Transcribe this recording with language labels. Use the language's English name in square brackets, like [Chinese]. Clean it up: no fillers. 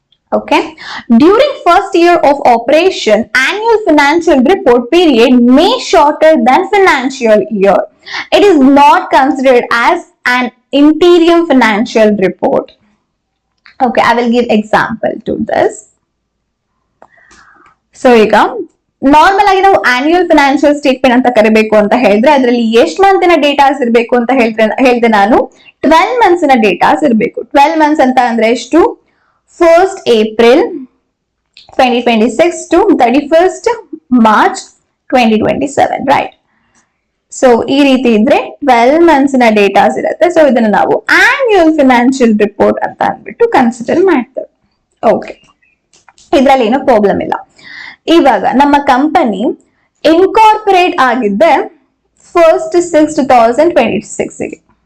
[English] Okay, during first year of operation, annual financial report period may shorter than financial year. It is not considered as an interim financial report. Okay, I will give example to this. [Kannada] So ಈಗ normal ಆಗಿ ನಾವು annual financial statement ಅಂತ ಕರಿಬೇಕು ಅಂತ ಹೇಳಿದ್ರೆ ಅದರಲ್ಲಿ ಎಷ್ಟು ಮಂತಿನ datas ಇರಬೇಕು ಅಂತ ಹೇಳ್ದೆ ನಾನು 12 ಮಂತ್ಸ್ ನ ಡೇಟಾಸ್ ಇರಬೇಕು. 12 ಮಂತ್ಸ್ ಅಂತ ಅಂದ್ರೆ ಎಷ್ಟು? [English] 1st April 2026 to 31st March 2027, right? [Kannada] So ಈ ರೀತಿ ಇದ್ರೆ 12 ಮಂತ್ಸ್ ನ ಡೇಟಾಸ್ ಇರುತ್ತೆ. ಸೊ ಇದನ್ನ ನಾವು ಆನ್ಯುವಲ್ ಫಿನಾನ್ಷಿಯಲ್ ರಿಪೋರ್ಟ್ ಅಂತ ಅಂದ್ಬಿಟ್ಟು ಕನ್ಸಿಡರ್ ಮಾಡ್ತೇವೆ. ಓಕೆ, ಇದ್ರಲ್ಲಿ ಏನೋ ಪ್ರಾಬ್ಲಮ್ ಇಲ್ಲ. ಇವಾಗ ನಮ್ಮ ಕಂಪನಿ ಇನ್ಕಾರ್ಪೊರೇಟ್ ಆಗಿದ್ದೆ 1st 6 2026 ಗೆ.